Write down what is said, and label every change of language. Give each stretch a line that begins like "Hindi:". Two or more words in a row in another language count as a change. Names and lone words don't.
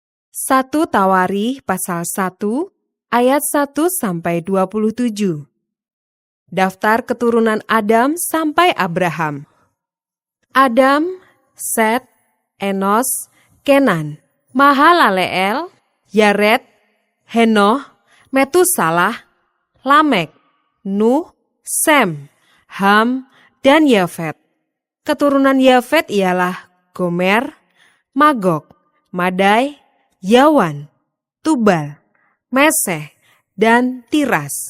Indonesian: 1 Tawarikh pasal 1 ayat 1-27. Daftar keturunan Adam sampai Abraham. Adam, Set, Enos, Kenan, Mahalaleel, Yared, Henoh, Metusalah, Lamek, Nuh, Sem, Ham, dan Yafet. Keturunan Yafet ialah Gomer, Magog, Madai, Yawan, Tubal, Meseh, dan Tiras.